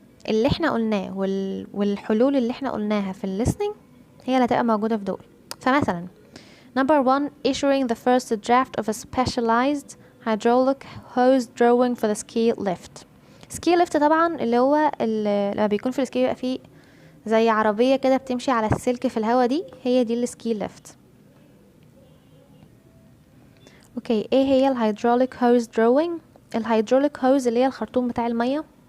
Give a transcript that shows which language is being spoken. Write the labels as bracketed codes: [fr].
[ar] اللي احنا قلناه والحلول اللي احنا قلناها في الليسننج هي اللي هتبقى موجودة في دول. فمثلا [en] number 1 issuing the first draft of a specialized hydraulic hose drawing for the ski lift. [ar] ski lift طبعا اللي هو لما بيكون في السكي بيبقى فيه زي عربية كده بتمشي على السلك في الهوا، دي هي دي السكي ليفت. اوكي، ايه هي الهيدروليك هوز دروينج؟ الهيدروليك هوز اللي هي الخرطوم بتاع المية.